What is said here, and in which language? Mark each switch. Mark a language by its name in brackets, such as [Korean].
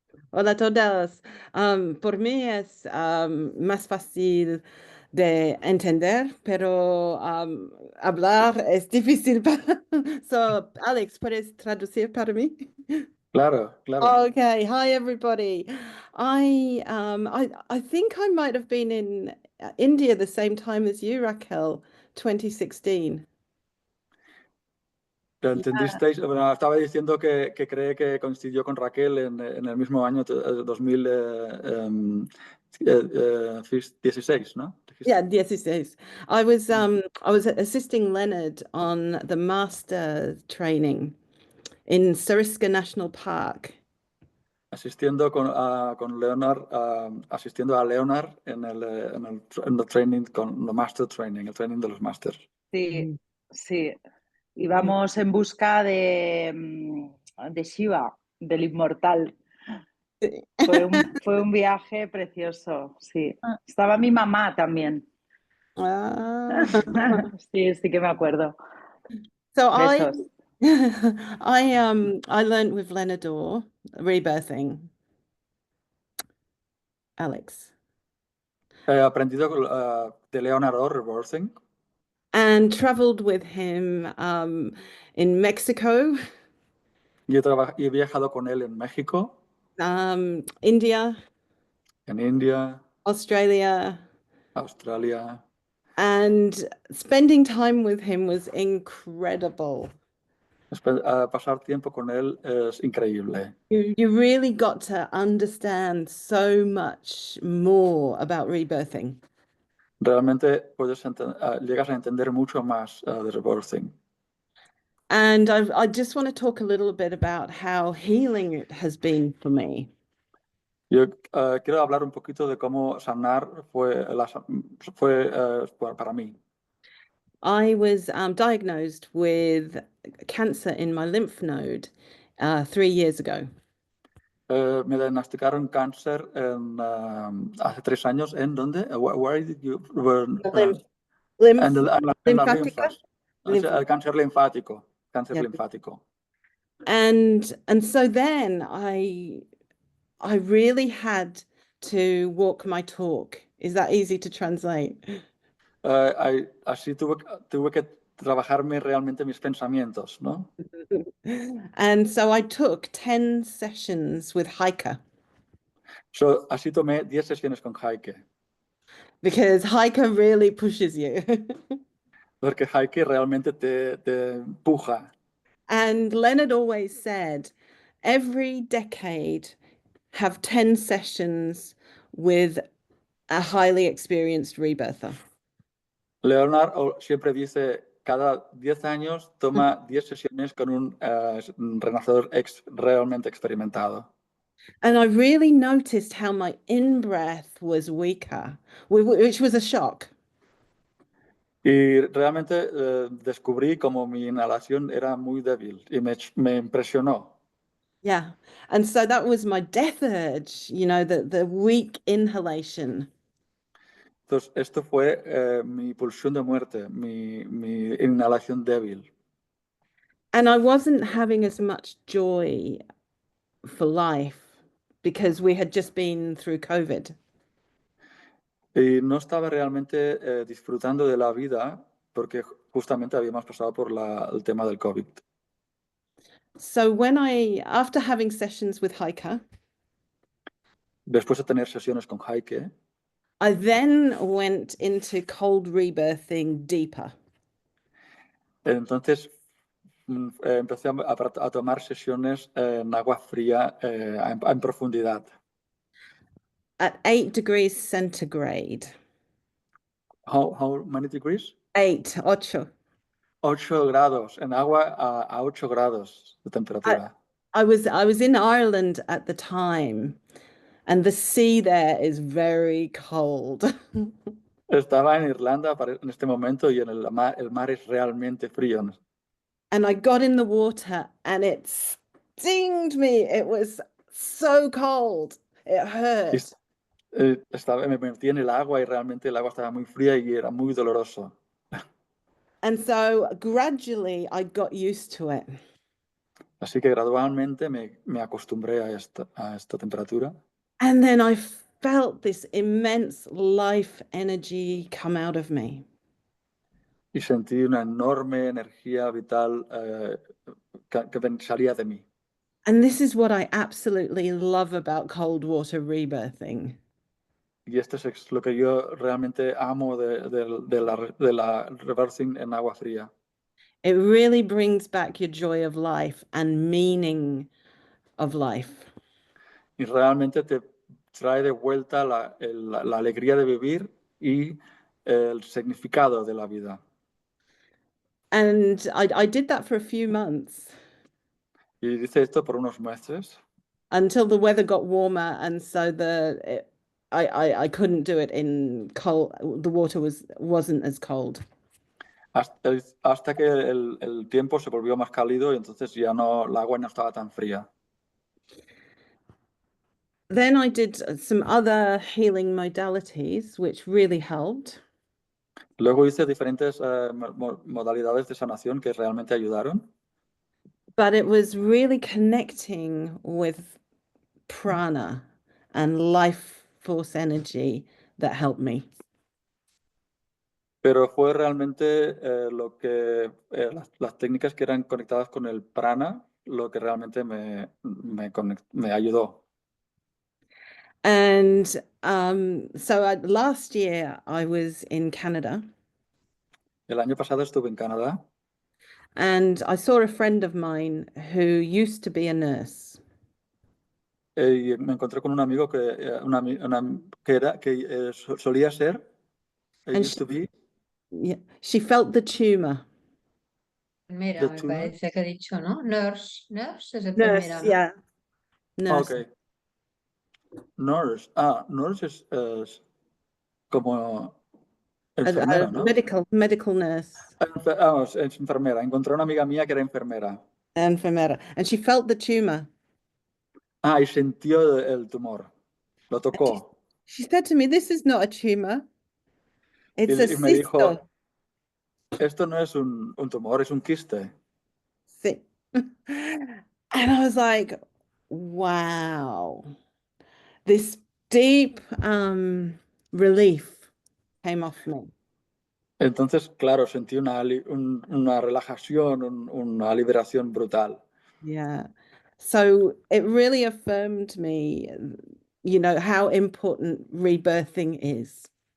[Spanish] Hola a todos. Por mí es más fácil de entender, pero hablar es difícil. So, Alex, ¿puedes traducir para mí? Claro, claro. [English] Okay. Hi, everybody. I think I might have been in India the same time as you, Raquel, 2016. [Spanish] ¿Lo entendisteis? Bueno, estaba diciendo que cree que coincidió con Raquel en el mismo año 2016, ¿no? [English] Yeah, 16. I was assisting Leonard on the master training in Sariska National Park. [Spanish] Asistiendo con Leonard, asistiendo a Leonard en el training, con el master training, el training de los masters. Sí, sí. Íbamos en busca de Shiva, del inmortal. Sí. Fue un viaje precioso, sí. Estaba mi mamá también. Ah. Sí, sí que me acuerdo. [English] So [Spanish] Besos. [English] I learned with Leonard Orr rebirthing. Alex. [Spanish] He aprendido de Leonard Orr, Rebirthing. [English] And traveled with him in Mexico. [Spanish] Y he viajado con él en México. [English] India. [Spanish] En India. Australia. [English] And spending time with him was incredible. [Spanish] Pasar tiempo con él es increíble. [English] You really got to understand so much more about rebirthing. [Spanish] Realmente llegas a entender mucho más de Rebirthing. [English] And I just want to talk a little bit about how healing it has been for me. [Spanish] Yo quiero hablar un poquito de cómo sanar fue para mí. [English] I was diagnosed with cancer in my lymph node 3 years ago. [Spanish] Me diagnosticaron cáncer hace 3 años. ¿En dónde? [English] Where did you [Spanish] en las linfas. O sea, el cáncer linfático. Cáncer linfático. [English] And so then I really had to walk my talk. Is that easy to translate? [Spanish] Así tuve que trabajarme realmente mis pensamientos, ¿no? [English] And so I took 10 sessions with Heike. [Spanish] So, así tomé 10 sesiones con Heike. [English] Because Heike really pushes you. [Spanish] Porque Heike realmente te empuja. [English] And Leonard always said, every decade have 10 sessions with a highly experienced rebirther. [Spanish] Leonard siempre dice, cada 10 años toma 10 sesiones con un renacedor realmente experimentado. [English] And I really noticed how my in-breath was weaker, which was a shock. [Spanish] Y realmente descubrí como mi inhalación era muy débil y me impresionó. [English] Yeah. And so that was my death urge, you know, the weak inhalation. [Spanish] Entonces, esto fue mi pulsión de muerte, mi inhalación débil. [English] And I wasn't having as much joy for life. because we had just been through COVID. [Spanish] Y no estaba realmente disfrutando de la vida porque justamente habíamos pasado por el tema del COVID. [English] So after having sessions with Heike, [Spanish] Después de tener sesiones con Heike, [English] I then went into cold rebirthing deeper. [Spanish] entonces empecé a tomar sesiones en agua fría en profundidad. [English] At 8 degrees centigrade. How many degrees? 8. [Spanish] 8 grados, en agua a 8 grados de temperatura. [English] I was in Ireland at the time, and the sea there is very cold. [Spanish] Estaba en Irlanda en este momento y el mar es realmente frío. [English] And I got in the water and it stinged me. It was so cold. It hurt. [Spanish] Me metí en el agua y realmente el agua estaba muy fría y era muy doloroso. [English] And so gradually I got used to it. [Spanish] Así que gradualmente me acostumbré a esta temperatura. [English] And then I felt this immense life energy come out of me. [Spanish] Y sentí una enorme energía vital que salía de mí. [English] And this is what I absolutely love about cold water rebirthing. [Spanish] Y esto es lo que yo realmente amo de la rebirthing en agua fría. [English] It really brings back your joy of life and meaning of life. [Spanish] Y realmente te trae de vuelta la alegría de vivir y el significado de la vida. [English] And I did that for a few months. [Spanish] Y hice esto por unos meses. [English] Until the weather got warmer, and so I couldn't do it in cold. The water wasn't as cold. [Spanish] Hasta que el tiempo se volvió más cálido y entonces ya el agua no estaba tan fría. [English] Then I did some other healing modalities, which really helped. [Spanish] Luego hice diferentes modalidades de sanación que realmente ayudaron. [English] But it was really connecting with prana and life force energy that helped me. [Spanish] Pero fue realmente las técnicas que eran conectadas con el prana lo que realmente me ayudó. [English] And so last year I was in Canada. [Spanish] El año pasado estuve en Canadá. [English] And I saw a friend of mine who used to be a nurse. [Spanish] Y me encontré con un amigo que solía ser. [English] Used to be. Yeah, she felt the tumor. [Spanish] Enfermera, me parece que he dicho, ¿no? Nurse es enfermera, [English] Nurse, [Spanish] ¿no? [English] yeah. Nurse. Okay. Nurse. [Spanish] Nurse es como enfermera, ¿no? [English] Medical nurse. [Spanish] Es enfermera. Encontré una amiga mía que era enfermera. [English] Enfermera. And she felt the tumor. [Spanish] Y sintió el tumor. Lo tocó. [English] She said to me, "This is not a tumor. It's a [Spanish] me dijo, [English] cysto." [Spanish] Esto no es un tumor, es un quiste. [English] Sí. And I was like, wow. This deep relief came off me. [Spanish] Entonces, claro, sentí una relajación, una liberación brutal. [English] Yeah. So it really affirmed me, how important rebirthing is.